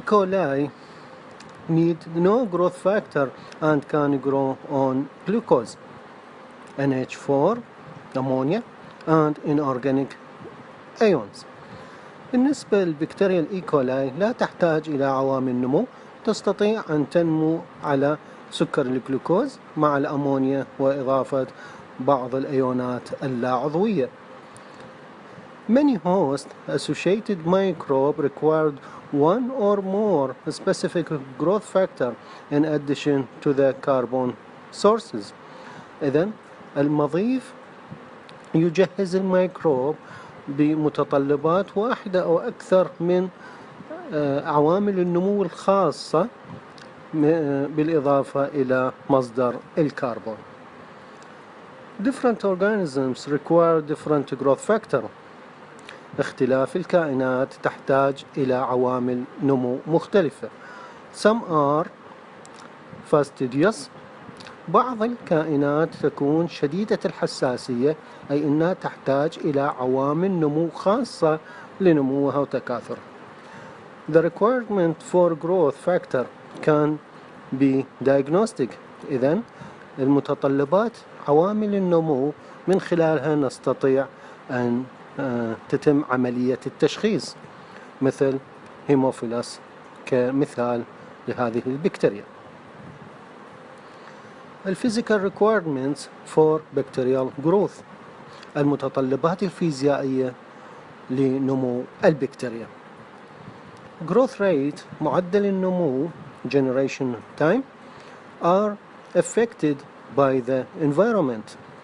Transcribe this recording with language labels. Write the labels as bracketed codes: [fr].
[en] coli need no growth factor and can grow on glucose, NH4, ammonia, and inorganic ions. [ar] بالنسبة للبكتيريا الإي كولاي لا تحتاج إلى عوامل نمو، تستطيع أن تنمو على سكر الجلوكوز مع الأمونيا وإضافة بعض الأيونات اللا عضوية. [en] Many host-associated microbes required one or more specific growth factor in addition to the carbon sources. [ar] إذن المضيف يجهز الميكروب بمتطلبات واحدة أو أكثر من عوامل النمو الخاصة بالإضافة إلى مصدر الكربون. [en] Different organisms require different growth factor. [ar] اختلاف الكائنات تحتاج إلى عوامل نمو مختلفة. [en] Some are fastidious. [ar] بعض الكائنات تكون شديدة الحساسية، أي أنها تحتاج إلى عوامل نمو خاصة لنموها وتكاثرها. [en] The requirement for growth factor can be diagnostic. [ar] إذن المتطلبات عوامل النمو من خلالها نستطيع أن تتم عملية التشخيص، مثل هيموفيلس كمثال لهذه البكتيريا. [en] Physical requirements for bacterial growth. [ar] المتطلبات الفيزيائية لنمو البكتيريا. [en] Growth rate [ar] معدل النمو [en] generation time are affected by the environment.